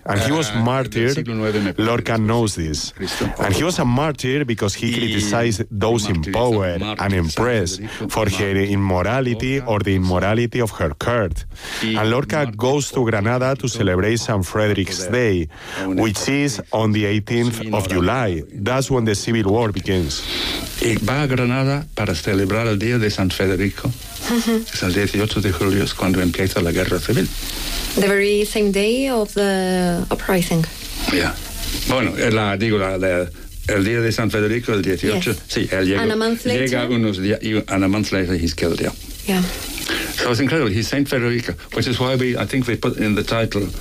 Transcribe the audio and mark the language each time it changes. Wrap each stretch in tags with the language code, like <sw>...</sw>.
<en>And he was martyred, Lorca knows this. And he was a martyr because he criticized those in power and in press for her immorality or the immorality of her court. And Lorca goes to Granada to celebrate Saint Frederick's Day, which is on the 18th of July. That's when the civil war begins.</en> <es>Y va a Granada para celebrar el día de San Federico. Es el 18 de julio es cuando empieza la guerra civil.</es> <en>The very same day of the uprising.</en> <es>Yeah. Bueno, la, digo, la, la, el día de San Federico, el 18. Yes. Sí, él llega.</es> <en>And a month later. Llega unos días y a month later he's killed, yeah. Yeah. So it's incredible. He's Saint Federico, which is why we, I think we put in the title.</en>